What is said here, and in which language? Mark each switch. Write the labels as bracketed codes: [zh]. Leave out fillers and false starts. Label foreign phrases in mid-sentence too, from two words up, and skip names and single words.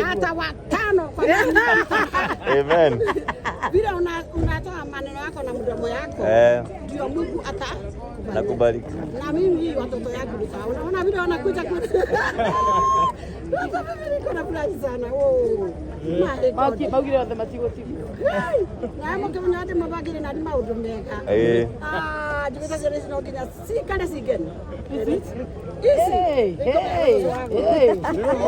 [sw] Hata watano kwa nini? Amen. Vile unatoa maneno yako na mdomo yako. Ndio Mungu Nakubariki. Na mimi watoto yangu nitaona. Unaona vile wanakuja kwa. Sasa mimi niko na furaha sana. [ki] Maugire othe matigũtigwo. Na mũkĩmenya atĩ mabagĩre na maũndũ mega. Njĩgĩta ciana ici no nginya cikare cingene. Ici.